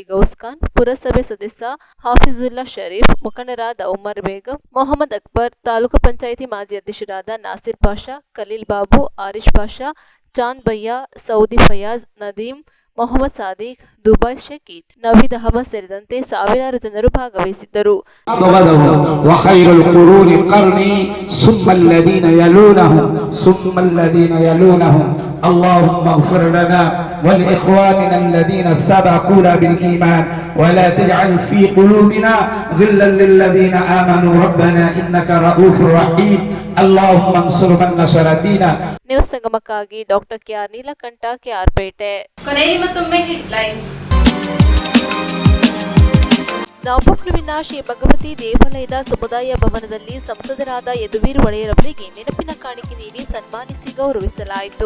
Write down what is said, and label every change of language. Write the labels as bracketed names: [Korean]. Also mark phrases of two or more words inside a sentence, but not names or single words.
[Kannada] ಗೌಸ್ ಖಾನ್, ಪುರಸಭೆ ಸದಸ್ಯ ಹಾಫಿಜುಲ್ಲಾ ಶರೀಫ್, ಮುಖಂಡರಾದ ಉಮರ್ ಬೇಗಂ, ಮೊಹಮ್ಮದ್ ಅಕ್ಬರ್, ತಾಲೂಕು ಪಂಚಾಯಿತಿ ಮಾಜಿ ಅಧ್ಯಕ್ಷರಾದ ನಾಸಿರ್ ಪಾಷಾ, ಖಲೀಲ್ ಬಾಬು, ಆರಿಶ್ ಪಾಷಾ, ಚಾಂದ್ ಭಯ್ಯ, ಸೌದಿ ಫಯಾಜ್, ನದೀಂ, ಮೊಹಮ್ಮದ್ ಸಾದಿಕ್, ದುಬೈ ಶಕೀದ್, ನವೀದ್ ಅಹಮದ್ ಸೇರಿದಂತೆ ಸಾವಿರಾರು ಜನರು ಭಾಗವಹಿಸಿದ್ದರು. [Arabic] اللهم اغفر لنا ولإخواننا الذين سبقونا بالإيمان ولا تجعل في قلوبنا غلا للذين آمنوا ربنا إنك رؤوف رحيم اللهم انصر من نصر دينا. [Kannada] ನ್ಯೂಸ್ ಸಂಗಮಕ್ಕಾಗಿ ಡಾಕ್ಟರ್ ಕೆಆರ್ ನೀಲಕಂಠ, ಕೆಆರ್ಪೇಟೆ. ಕೊನೆಯಲ್ಲಿ ಮತ್ತೊಮ್ಮೆ ಹೆಡ್ಲೈನ್ಸ್. ನಾಪೋಕ್ಲುವಿನ ಶ್ರೀ ಭಗವತಿ ದೇವಾಲಯದ ಸಮುದಾಯ ಭವನದಲ್ಲಿ ಸಂಸದರಾದ ಯದುವೀರ್ ಒಡೆಯರ್ ಅವರಿಗೆ ನೆನಪಿನ ಕಾಣಿಕೆ ನೀಡಿ ಸನ್ಮಾನಿಸಿ ಗೌರವಿಸಲಾಯಿತು.